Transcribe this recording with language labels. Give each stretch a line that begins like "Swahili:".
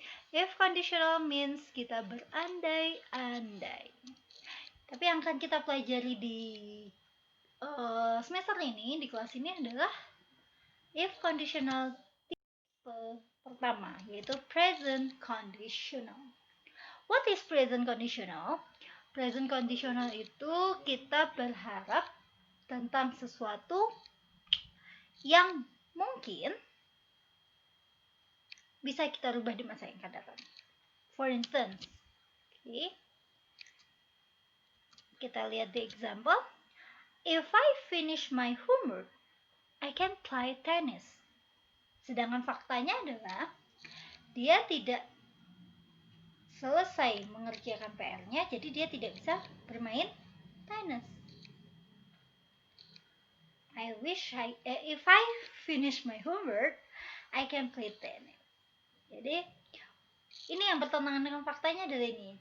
Indonesian: If conditional means kita berandai-andai. Tapi yang akan kita pelajari di semester ini di kelas ini adalah if conditional tipe pertama, yaitu present conditional.
English: What is present conditional?
Indonesian: Present conditional itu kita berharap tentang sesuatu yang mungkin bisa kita rubah di masa yang akan datang.
English: For instance, okay, kita lihat the example. If I finish my homework, I can play tennis.
Indonesian: Sedangkan faktanya adalah dia tidak selesai mengerjakan PR-nya, jadi dia tidak bisa bermain tenis.
English: If I finish my homework, I can play tennis.
Indonesian: Jadi ini yang bertentangan dengan faktanya adalah ini.